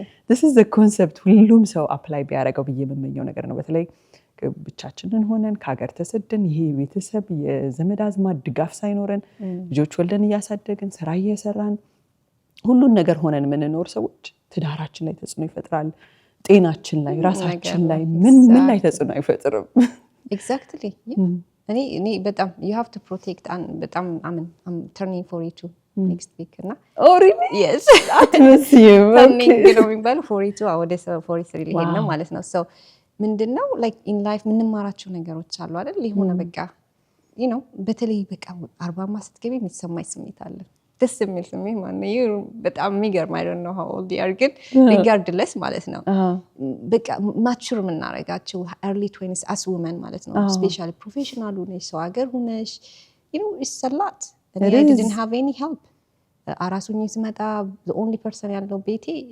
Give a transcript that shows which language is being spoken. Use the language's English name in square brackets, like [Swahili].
[English] this is the concept [Amharic] ሁሉም ሰው አፕላይ ቢያደርገው ብዬ የምመኘው ነገር ነው። በተለይ ብቻችንን ሆነን ከሀገር ተሰደን ይሄ ቤተሰብ የዘመድ አዝማድ ድጋፍ ሳይኖረን ልጆች ወልደን እያሳደግን ስራ እየሰራን ሁሉን ነገር ሆነን የምንኖር ሰዎች ትዳራችን ላይ ተጽዕኖ ይፈጥራል። ጤናችን ላይ ራሳችን ላይ ምን ላይ ተጽዕኖ አይፈጥርም? ኤግዛክትሊ። እኔ በጣም [English] you have to protect [Amharic] በጣም [English] I'm turning 42 next week [Amharic] እና [English] really? Yes. Atmosphere. [Amharic] turning የሚባለው 42 ወደ 43 ሊሄድ ነው ማለት ነው። so ምንድነው like in life ምንማራቸው ነገሮች አሉ አይደል የሆነ በቃ you know በተለይ በቃ 40 ስትገቢ የሚሰማኝ ስሜት አለ ደስ የሚል ስሜት ማለት ነው በጣም የሚገርም [English] I don't know how old you are [Amharic] ግን regardless ማለት ነው በቃ ማቹር የምናረጋቸው early 20s as women ማለት ነው especially professional ሆነሽ ሰው ሀገር ሆነሽ [English] you know it's a lot and I didn't have any help [Amharic] አራሱኝ ስመጣ [English] the only person [Amharic] ያለው ቤቴ